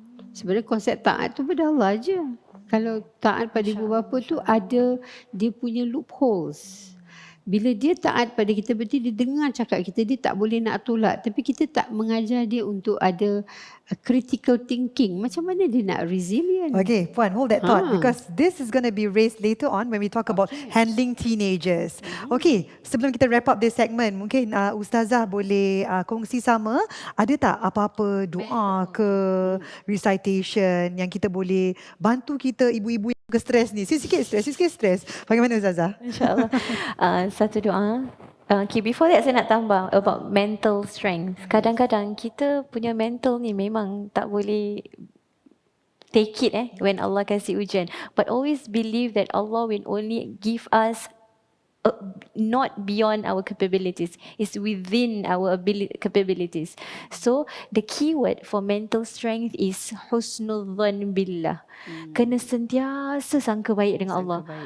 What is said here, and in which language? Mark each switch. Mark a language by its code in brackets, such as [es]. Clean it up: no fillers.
[ms] Sebenarnya konsep taat tu pada Allah je. Kalau taat pada ibu bapa tu ada dia punya loopholes. Bila dia taat pada kita, berarti dia dengar cakap kita, dia tak boleh nak tolak. Tapi kita tak mengajar dia untuk ada critical thinking. Macam mana dia nak resilient? [en] Okay, Puan, hold that thought because this is going to be raised later on when we talk about handling teenagers. [ms] Okay, sebelum kita [en] wrap up this segment, [ms] mungkin Ustazah boleh kongsi sama, ada tak apa-apa doa ke recitation yang kita boleh bantu kita ibu-ibu yang ke stres ni? Sikit stres. Bagaimana Ustazah? InsyaAllah. Satu doa. Okay, [en] before that [ms] saya nak tambah [en] about mental strength. [ms] Kadang-kadang kita punya mental ni memang tak boleh [en] take it [ms] when Allah kasih ujian. [en] But always believe that Allah will only give us not beyond our capabilities, it's within our capabilities. So the key word for mental strength is [ar] husnul dhan billah. [ms] Kena sentiasa sangka baik dengan Allah.